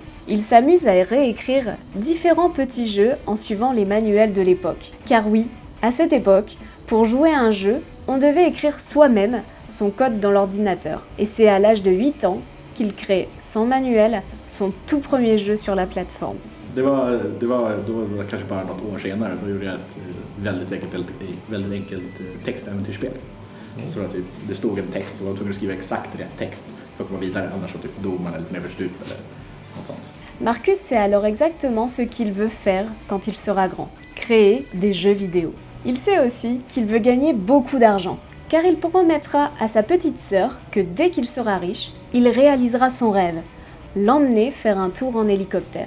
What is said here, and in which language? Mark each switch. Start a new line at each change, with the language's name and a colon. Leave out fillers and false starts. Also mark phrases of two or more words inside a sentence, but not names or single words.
French: Il s'amuse à réécrire différents petits jeux en suivant les manuels de l'époque. Car oui, à cette époque, pour jouer à un jeu, on devait écrire soi-même son code dans l'ordinateur. Et c'est à l'âge de 8 ans qu'il crée, sans manuel, son tout premier jeu sur la plateforme.
Swedish: Det var då kanske bara något år senare, då gjorde jag ett väldigt enkelt textäventyrsspel. Så att det stod en text och man var tvungen att skriva exakt rätt text för att komma vidare, annars så typ dog man eller för stup eller något sånt.
French: Marcus sait alors exactement ce qu'il veut faire quand il sera grand, créer des jeux vidéo. Il sait aussi qu'il veut gagner beaucoup d'argent, car il promettra à sa petite sœur que dès qu'il sera riche, il réalisera son rêve, l'emmener faire un tour en hélicoptère.